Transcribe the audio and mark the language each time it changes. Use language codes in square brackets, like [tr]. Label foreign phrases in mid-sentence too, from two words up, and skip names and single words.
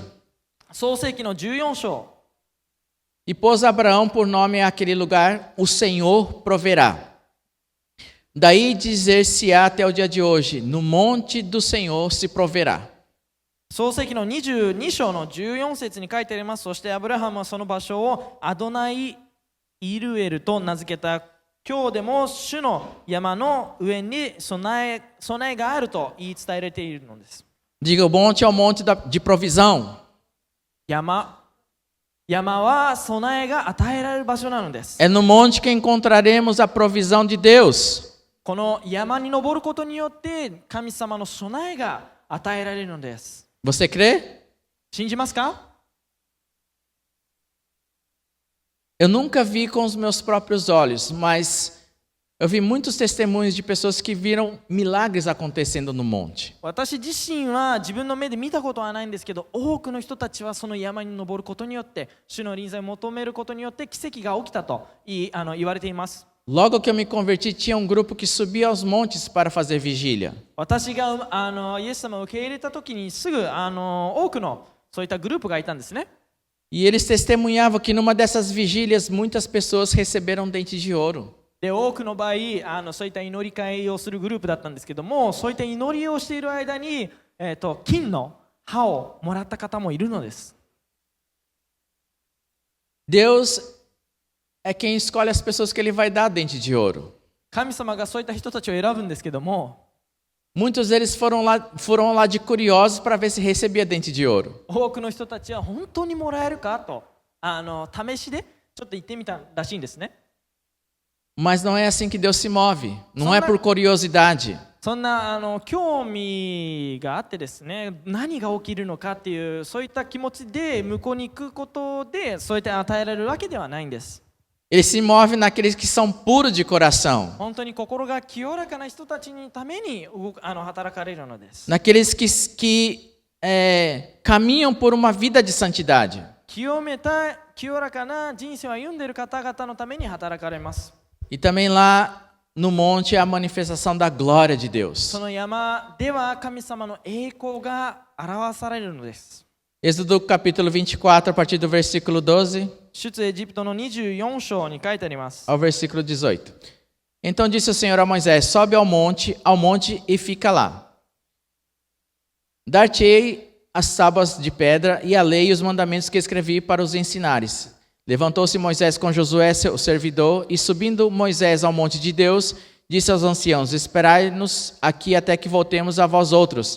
[ja] 創世記の14章。 [pt] E pôs Abraão por nome àquele lugar, o Senhor proverá. Daí dizer-se-á até o dia de hoje, no monte do Senhor se proverá. [ja] 創世記の22章の14節に書いてあります。そしてアブラハムはその場所をアドナイ・イルエルと名付けた。今日でも主の山の上に備えがあると言い伝えられているのです。 [pt] Diga, o monte é o monte de provisão. [ja] 山は備えが与えられる場所なのです。 [pt] É no monte que encontraremos a provisão de Deus. [ja] この山に登ることによって神様の備えが与えられるのです。 [pt] Você crê? [ja] 信じますか？ [pt] Eu nunca vi com os meus próprios olhos, mas eu vi muitos testemunhos de pessoas que viram milagres acontecendo no monte. [ja] 私自身は自分の目で見たことはないんですけど、多くの人たちはその山に登ることによって主の臨在を求めることによって奇跡が起きたと言われています。 [pt] Logo que eu me converti, tinha um grupo que subia aos montes para fazer vigília. [ja] 私がイエス様を受け入れた時にすぐ多くのそういったグループがいたんですね。 [pt] E eles testemunhavam que numa dessas vigílias muitas pessoas receberam dentes de ouro. [ja] で多くの場合そういった祈り会をするグループだったんですけども、そういった祈りをしている間に、金の歯をもらった方もいるのです。 [pt] Deus é quem escolhe as pessoas que ele vai dar dente de ouro. [ja] 神様がそういった人たちを選ぶんですけども、 [pt] Muitos deles foram lá de curiosos para ver se recebia dente de ouro. [ja] 多くの人たちは本当にもらえるかと試しでちょっと言ってみたらしいんですね。 [pt] Mas não é assim que Deus se move. Não é por curiosidade. [ja] そんな興味があってですね、何が起きるのかっていうそういった気持ちで向こうに行くことでそうやって与えられるわけではないんです。 [pt] Ele se move naqueles que são puros de coração. [ja] 本当に心が清らかな人たちのために働かれるのです。 [pt] Naqueles que caminham por uma vida de santidade. [ja] 清らかな人生を歩んでいる方々のために働かれます。 [pt] E também lá no monte é a manifestação da glória de Deus. [ja] その山では神様の栄光が表されるのです。 [pt] Êxodo capítulo 24, a partir do versículo 12 [ja] 出エジプトの24章に書いてあります。 [pt] ao versículo 18. Então disse o Senhor a Moisés: Sobe ao monte e fica lá. Dar-te-ei as tábuas de pedra e a lei e os mandamentos que escrevi para os ensinares. Levantou-se Moisés com Josué, seu servidor, e subindo Moisés ao monte de Deus, disse aos anciãos: Esperai-nos aqui até que voltemos a vós outros.